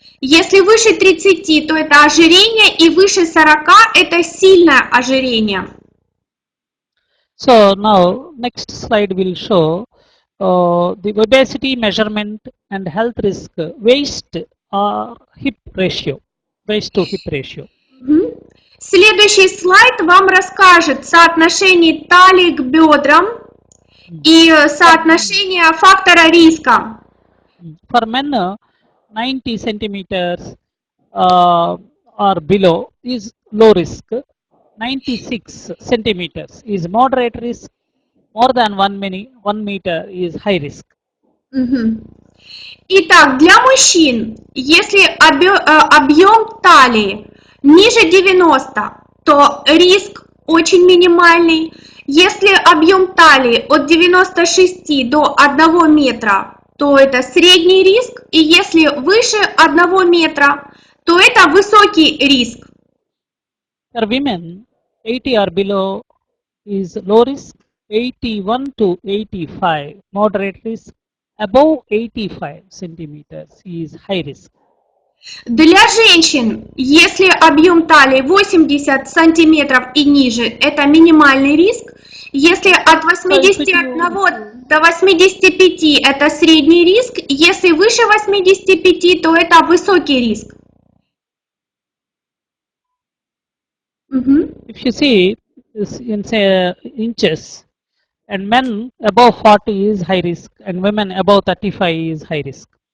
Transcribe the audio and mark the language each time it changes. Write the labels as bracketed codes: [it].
[ru] Если выше 30, то это ожирение, и выше 40 это сильное ожирение. [en] So now next slide will show the obesity measurement and health risk waist or hip ratio, waist to hip ratio. [ru] Следующий слайд вам расскажет соотношение талии к бедрам и соотношение фактора риска. [en] For men, 90 centimeters or below is low risk. 96 centimeters is moderate risk. More than 1 meter is high risk. [ru] Итак, для мужчин, если объем талии ниже 90, то риск очень минимальный. Если объем талии от 96 до 1 метра, то это средний риск. И если выше 1 метра, то это высокий риск. [en] For women, 80 or below is low risk. 81 to 85, moderate risk. above 85 centimeters is high risk. [ru] Для женщин, если объем талии 80 сантиметров и ниже, это минимальный риск. Если от 81 до 85 это средний риск. Если выше 85, то это высокий риск. [en] If you see this in say inches, and men above 40 is high risk, and women above 35 is high risk.